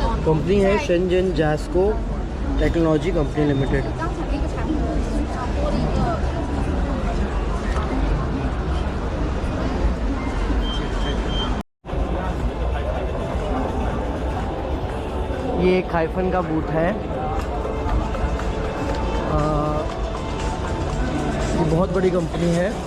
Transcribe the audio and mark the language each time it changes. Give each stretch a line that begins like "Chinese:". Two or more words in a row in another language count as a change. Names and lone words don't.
Hindi: कंपनी है शेंजन जैस्को टेक्नोलॉजी कंपनी लिमिटेड।
Chinese: 刚才那个产品是上多了一个。
Hindi: ये एक हाइफन का बूथ है। ये बहुत बड़ी कंपनी है।